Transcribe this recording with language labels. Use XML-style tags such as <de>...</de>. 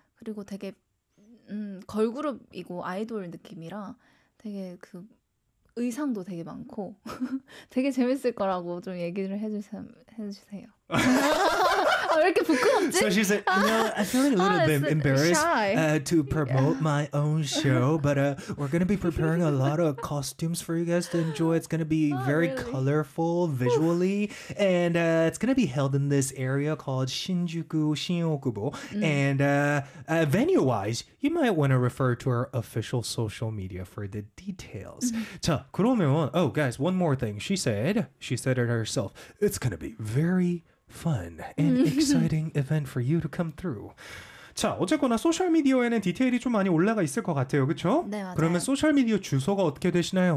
<ko>그리고 되게 걸그룹이고 아이돌 느낌이라 되게 그 의상도 되게 많고 되게 재밌을 거라고 좀 얘기를 해주세요. 아, 왜 이렇게 뭐지?</ko> <en>So she said, you know, I feel like a little bit embarrassed to promote my own show, but we're going to be preparing a lot of costumes for you guys to enjoy. It's going to be very colorful visually, and it's going to be held in this area called Shinjuku Shin-Okubo. And venue-wise, you might want to refer to our official social media for the details.</en> <ko>자, 그러면,</ko> <en>oh, guys, one more thing. She said it herself, it's going to be very fun and exciting event for you to come through.</en> <ko>자, 어쨌거나 소셜미디어에는 디테일이 좀 많이 올라가 있을 것 같아요. 그렇죠? 네, 맞아요. 그러면 소셜미디어 주소가 어떻게 되시나요?</ko>